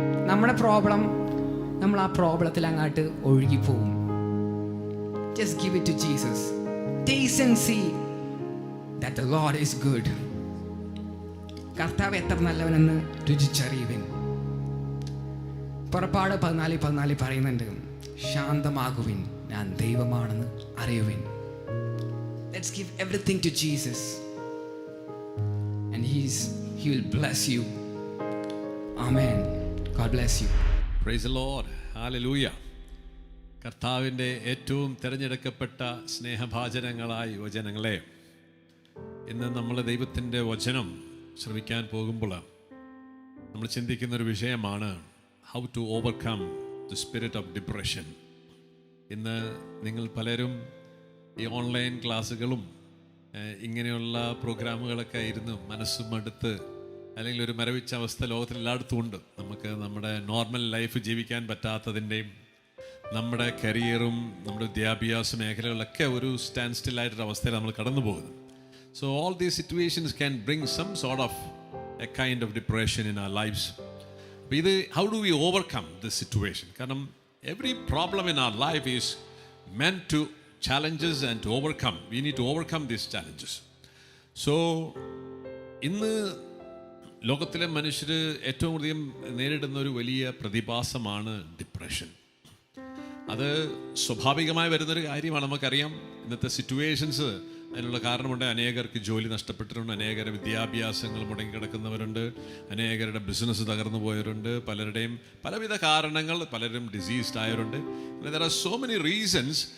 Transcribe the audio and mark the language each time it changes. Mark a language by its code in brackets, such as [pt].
[ml] നമ്മുടെ പ്രോബ്ലം, നമ്മൾ ആ പ്രോബ്ലത്തിൽ അങ്ങോട്ട് ഒഴുകിപ്പോവും. [en] Just give it to Jesus. Taste and see that the Lord is good. [ml] കർത്താവ് എത്ര നല്ലവനെന്ന് രുചിച്ചറിയുവിൻ. പുറപ്പാട് 14:14 പറയുന്നുണ്ട്, ശാന്തമാകുവിൻ, ഞാൻ ദൈവമാണെന്ന് അറിയുവിൻ. [en] Let's give everything to Jesus, and He will bless you. Amen. God bless you. Praise the Lord. Hallelujah. [ml] കർത്താവിൻ്റെ ഏറ്റവും തിരഞ്ഞെടുക്കപ്പെട്ട സ്നേഹഭാചനങ്ങളായ യുവജനങ്ങളെ, ഇന്ന് നമ്മൾ ദൈവത്തിൻ്റെ വചനം ശ്രവിക്കാൻ പോകുമ്പോൾ നമ്മൾ ചിന്തിക്കുന്നൊരു വിഷയമാണ് [en] How to overcome the spirit of depression. [ml] ഇന്ന് നിങ്ങൾ പലരും ഈ ഓൺലൈൻ ക്ലാസ്സുകളും ഇങ്ങനെയുള്ള പ്രോഗ്രാമുകളൊക്കെ ഇരുന്ന് മനസ്സും അടുത്ത് അല്ലെങ്കിൽ ഒരു മരവിച്ച അവസ്ഥ ലോകത്തിൽ എല്ലായിടത്തും ഉണ്ട്. നമുക്ക് നമ്മുടെ നോർമൽ ലൈഫ് ജീവിക്കാൻ പറ്റാത്തതിൻ്റെയും നമ്മുടെ കരിയറും നമ്മുടെ വിദ്യാഭ്യാസ മേഖലകളിലൊക്കെ ഒരു സ്റ്റാൻഡ് സ്റ്റില്ലായിട്ടൊരു അവസ്ഥയിൽ നമ്മൾ കടന്നു പോകുന്നു. [en] So all these situations can bring some sort of a kind of depression in our lives. How do we overcome this situation? കാരണം every problem in our life is meant to challenges and to overcome. We need to overcome these challenges. [ml] So ഇന്ന് ലോകത്തിലെ മനുഷ്യർ ഏറ്റവും അധികം നേരിടുന്ന ഒരു വലിയ പ്രതിഭാസമാണ് ഡിപ്രഷൻ. അത് സ്വാഭാവികമായി വരുന്നൊരു കാര്യമാണ്. നമുക്കറിയാം ഇന്നത്തെ സിറ്റുവേഷൻസ് അതിനുള്ള കാരണമുണ്ട്. അനേകർക്ക് ജോലി നഷ്ടപ്പെട്ടിട്ടുണ്ട്, അനേകരുടെ വിദ്യാഭ്യാസങ്ങൾ മുടങ്ങിക്കിടക്കുന്നവരുണ്ട്, അനേകരുടെ ബിസിനസ് തകർന്നു പോയവരുണ്ട്, പലരുടെയും പലവിധ കാരണങ്ങൾ, പലരും diseased ആയവരുണ്ട്. [en] There are so many reasons